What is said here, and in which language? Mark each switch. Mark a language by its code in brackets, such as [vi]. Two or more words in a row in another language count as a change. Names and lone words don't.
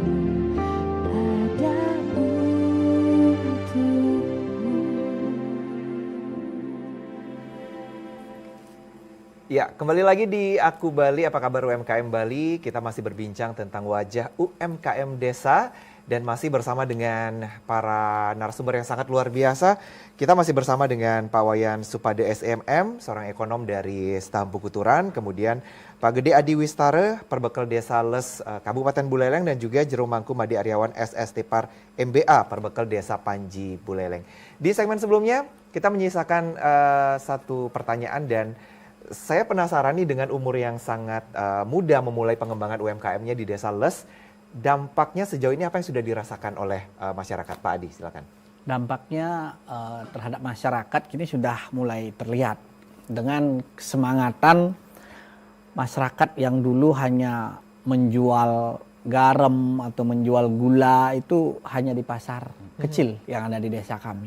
[id] Ya, kembali lagi di Aku Bali, apa kabar UMKM Bali? Kita masih berbincang tentang wajah UMKM Desa dan masih bersama dengan para narasumber yang sangat luar biasa. Kita masih bersama dengan Pak Wayan Supade SMM, seorang ekonom dari Stampu Kuturan, kemudian Pak Gede Adi Wistare, Perbekal Desa Les Kabupaten Buleleng, dan juga Jero Mangku Madi Aryawan SST Par MBA, Perbekal Desa Panji Buleleng. Di segmen sebelumnya kita menyisakan satu pertanyaan dan saya penasaran nih dengan umur yang sangat muda memulai pengembangan UMKM-nya di Desa Les. Dampaknya sejauh ini apa yang sudah dirasakan oleh masyarakat? Pak Adi, silakan. Dampaknya terhadap masyarakat kini sudah mulai terlihat dengan kesemangatan masyarakat yang dulu hanya menjual garam atau menjual gula itu hanya di pasar kecil yang ada di desa kami.